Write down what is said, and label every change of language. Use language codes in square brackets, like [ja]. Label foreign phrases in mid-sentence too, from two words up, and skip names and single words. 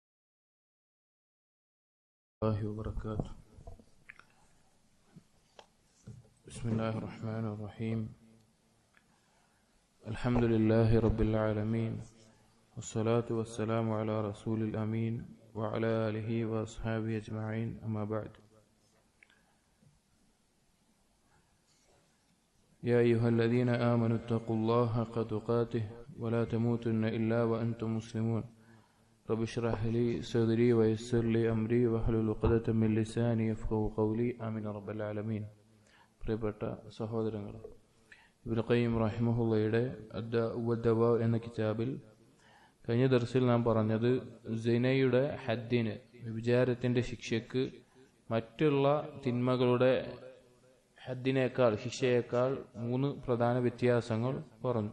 [ar] بسم الله الرحمن الرحيم. الحمد لله رب العالمين والصلاة والسلام على الرسول الأمين وعلى آله وأصحابه أجمعين. أما بعد. يا أيها الذين آمنوا اتقوا الله حق تقاته ولا تموتن إلا وأنتم مسلمون. رب اشرح لي صدري ويسر لي أمري واحلل عقدة من لساني يفقهوا قولي. آمين رب العالمين. [ml] പ്രിയപ്പെട്ട സഹോദരങ്ങളെ, ഇബ്നു ഖയ്യിം റഹിമഹുള്ളയുടെ അദ്ദഅ എന്ന കിതാബിൽ കഴിഞ്ഞ ദർസിൽ നാം പറഞ്ഞത് സിനയുടെ ഹദ്ദിന്, വ്യഭിചാരത്തിന്റെ ശിക്ഷയ്ക്ക് മറ്റുള്ള തിന്മകളുടെ ഹദ്ദിനേക്കാൾ, ശിക്ഷയേക്കാൾ 3 പ്രധാന വ്യത്യാസങ്ങൾ പറഞ്ഞു.